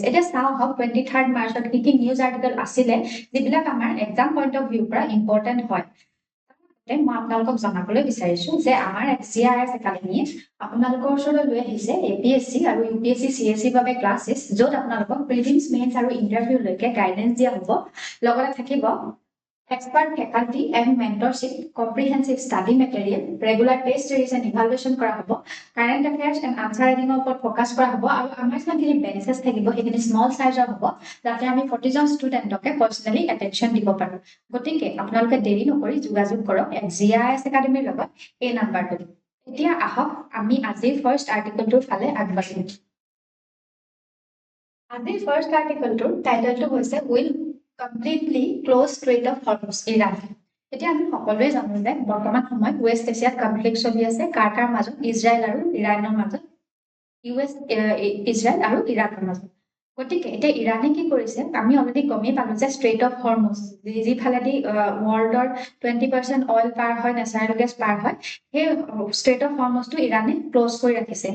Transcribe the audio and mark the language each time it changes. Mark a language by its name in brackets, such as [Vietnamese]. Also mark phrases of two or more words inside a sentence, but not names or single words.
[Assamese] এতিয়া চাওঁ হওক 23rd মাৰ্চত কি [English] news article [Assamese] আছিলে যিবিলাক আমাৰ [English] exam point of viewৰ [Assamese] পৰা ইম্পৰ্টেণ্ট হয়। মই আপোনালোকক জনাবলৈ বিচাৰিছো যে আমাৰ GIS একাডেমীয়ে আপোনালোকৰ ওচৰলৈ লৈ আহিছে APSC আৰু UPSC CSC বাবে ক্লাছেছ য'ত আপোনালোকক প্ৰিলিমছ মেইনছ আৰু ইণ্টাৰভিউলৈকে গাইডেন্স দিয়া হ'ব। [English] লগতে থাকিব expert faculty and mentorship, comprehensive study material, regular test series and evaluation [Assamese] কৰা হ'ব, [English] current affairs and answer writing [Assamese] ওপৰত ফোকাস কৰা হ'ব আৰু আমাৰ যিখিনি বেঞ্চেছ থাকিব সেইখিনি [English] small sizeৰ [Assamese] হ'ব যাতে আমি 40 জন ষ্টুডেণ্টকে [English] personally attention [Assamese] দিব পাৰো। গতিকে আপোনালোকে দেৰি নকৰি যোগাযোগ কৰক GIS একাডেমীৰ লগত এই নাম্বাৰটোত। এতিয়া আহক আমি আজিৰ [English] first articleটোৰ [Assamese] ফালে আগবাঢ়িম। আজিৰ [English] first articleটোৰ [Assamese] টাইটেলটো হৈছে [English] will completely close Strait of Hormuz [Assamese] ইৰাণ। এতিয়া আমি সকলোৱে জানো যে বৰ্তমান সময়ত ৱেষ্ট এছিয়াত কনফ্লিক্ট চলি আছে কাৰ মাজত ইজৰাইল আৰু ইৰাণৰ মাজত ইজৰাইল আৰু ইৰাণৰ মাজত। গতিকে এতিয়া ইৰাণে কি কৰিছে আমি অলৰেডি গমেই পালো যে ষ্ট্ৰেইট অফ হৰমুজ যিফালেদি ৱৰ্ল্ডৰ 20% অইল পাৰ হয় [English] natural gas [Assamese] পাৰ হয় সেই ষ্ট্ৰেইট অফ হৰমুজটো ইৰাণে ক্লোজ কৰি ৰাখিছে।